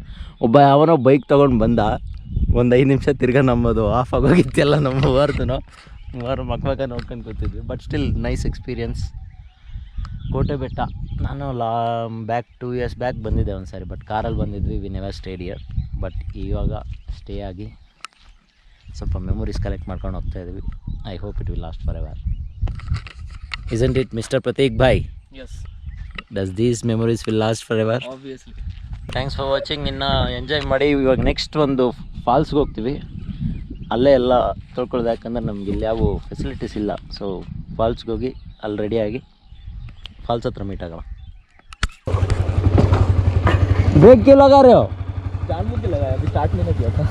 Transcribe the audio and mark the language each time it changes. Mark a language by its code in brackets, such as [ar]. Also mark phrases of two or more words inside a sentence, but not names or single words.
[kn] ಒಬ್ಬ ಯಾವನೋ ಬೈಕ್ ತೊಗೊಂಡು ಬಂದ, ಒಂದು 5 ನಿಮಿಷ ತಿರ್ಗಾ ನಮ್ಮದು ಆಫ್ ಆಗೋಗಿತ್ತೆಲ್ಲ ನಮ್ಮ ವಾರ ಮಕ್ಕ ನೋಡ್ಕೊಂಡು ಕೂತಿದ್ವಿ. [en] but still nice experience. [kn] ಕೋಟೆ ಬೆಟ್ಟ ನಾನು ಬ್ಯಾಕ್ 2 years ಬ್ಯಾಕ್ ಬಂದಿದ್ದೆ ಒಂದು ಸಾರಿ, ಬಟ್ ಕಾರಲ್ಲಿ ಬಂದಿದ್ವಿ. [en] we never stayed here. [kn] ಬಟ್ ಇವಾಗ ಸ್ಟೇ ಆಗಿ ಸ್ವಲ್ಪ [en] memories collect [kn] ಮಾಡ್ಕೊಂಡು ಹೋಗ್ತಾ ಇದ್ವಿ. [en] I hope it will last forever. Isn't it, Mr. Prateek bhai? Yes. Does these memories will last forever? Obviously. thanks for watching. [kn] ಇನ್ನು ಎಂಜಾಯ್ ಮಾಡಿ. ಇವಾಗ ನೆಕ್ಸ್ಟ್ ಒಂದು ಫಾಲ್ಸ್ಗೆ ಹೋಗ್ತೀವಿ. ಅಲ್ಲೇ ಎಲ್ಲ ತೊಳ್ಕೊಳ್ಳೋದು, ಯಾಕಂದ್ರೆ ನಮ್ಗೆ ಇಲ್ಲಿ ಯಾವ ಫೆಸಿಲಿಟೀಸ್ ಇಲ್ಲ. ಸೊ ಫಾಲ್ಸ್ಗೆ ಹೋಗಿ ಅಲ್ಲಿ ರೆಡಿಯಾಗಿ ಫಾಲ್ಸ್ ಹತ್ರ ಮೀಟ್ ಆಗೋಣ. [hi] ಬ್ರೇಕ್ क्यूँ लगा ರहे हो? ಸ್ಟಾರ್ಟ್ नहीं किया था.